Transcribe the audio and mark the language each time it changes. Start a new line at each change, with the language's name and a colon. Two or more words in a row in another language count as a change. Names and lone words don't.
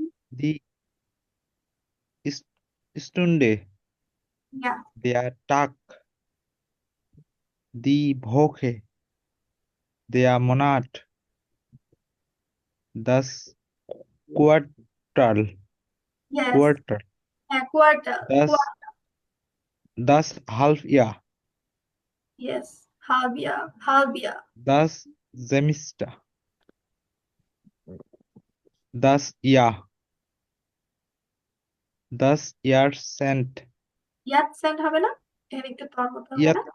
German: die Stunde,
Bangla: ইয়া,
German: der Tag, die Woche, der Monat, das Quartal,
Bangla: ইয়েস,
English: Quarter,
Bangla: হ্যাঁ, কোয়ার্টার,
German: das das Halbjahr,
Bangla: ইয়েস,
German: Halbjahr, Halbjahr, das Semester, das Jahr, das Jahrzehnt,
Bangla: ইয়াতসেন্ট হবে না? এর একটু তর মতো হবে না?